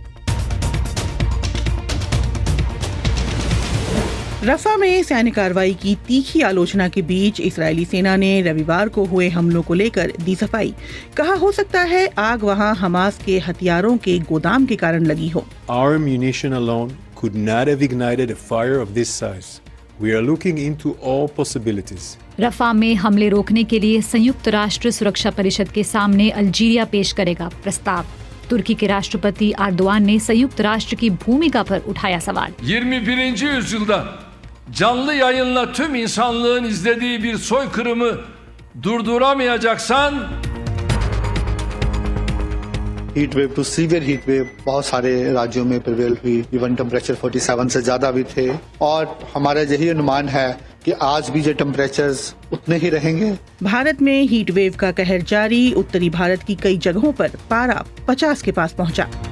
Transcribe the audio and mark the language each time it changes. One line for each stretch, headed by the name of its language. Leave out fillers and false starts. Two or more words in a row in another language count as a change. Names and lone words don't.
Hindi: रफा में सैन्य कार्रवाई की तीखी आलोचना के बीच इजरायली सेना ने रविवार को हुए हमलों को लेकर दी सफाई। कहा हो सकता है आग वहां हमास के हथियारों के गोदाम के कारण लगी हो।
English: Our ammunition alone could not have ignited a fire of this size. We are looking into all possibilities.
Hindi: रफा में हमले रोकने के लिए संयुक्त राष्ट्र सुरक्षा परिषद के सामने अल्जीरिया पेश करेगा प्रस्ताव। तुर्की के राष्ट्रपति एर्दोआन ने संयुक्त राष्ट्र की भूमिका पर उठाया सवाल।
Turkish: 21. yüzyılda canlı yayınla tüm insanlığın izlediği bir soykırımı durduramayacaksan
English: heat wave to severe heat wave
Hindi: बहुत सारे राज्यों में
English: प्रिवेल हुई। even temperature
Hindi: 47 से ज्यादा भी थे और हमारा यही अनुमान है कि आज भी जो टेम्परेचर्स उतने ही रहेंगे। भारत में हीट वेव का कहर जारी। उत्तरी भारत की कई जगहों पर पारा 50 के पास पहुंचा।